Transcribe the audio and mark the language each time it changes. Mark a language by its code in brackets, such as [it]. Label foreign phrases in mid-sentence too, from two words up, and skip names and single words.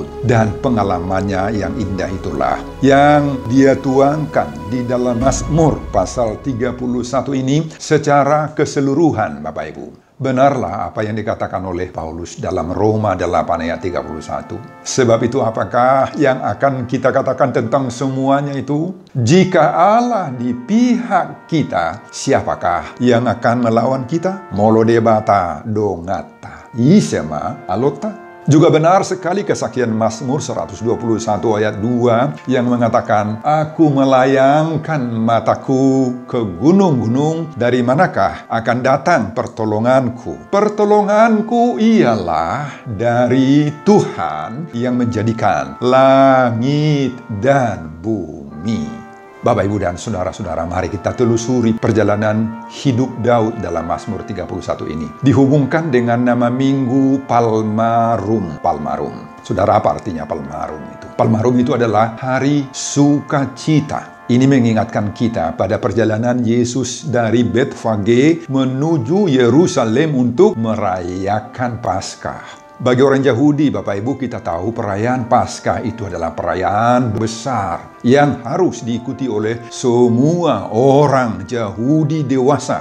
[id] Dan pengalamannya yang indah itulah yang dia tuangkan di dalam Mazmur pasal 31 ini secara keseluruhan, Bapak Ibu. Benarlah apa yang dikatakan oleh Paulus dalam Roma 8 ayat 31. Sebab itu apakah yang akan kita katakan tentang semuanya itu? Jika Allah di pihak kita, siapakah yang akan melawan kita? [bbc] Molo debata dongata, isema alota. [id] Juga benar sekali kesaksian Mazmur 121 ayat 2 yang mengatakan, "Aku melayangkan mataku ke gunung-gunung, dari manakah akan datang pertolonganku? Pertolonganku ialah dari Tuhan yang menjadikan langit dan bumi." Bapak, Ibu, dan saudara-saudara, mari kita telusuri perjalanan hidup Daud dalam Mazmur 31 ini. Dihubungkan dengan nama minggu Palmarum. Palmarum. Saudara, apa artinya Palmarum itu? Palmarum itu adalah hari sukacita. Ini mengingatkan kita pada perjalanan Yesus dari Betfage menuju Yerusalem untuk merayakan Paskah. Bagi orang Yahudi, Bapak Ibu, kita tahu perayaan Paskah itu adalah perayaan besar yang harus diikuti oleh semua orang Yahudi dewasa.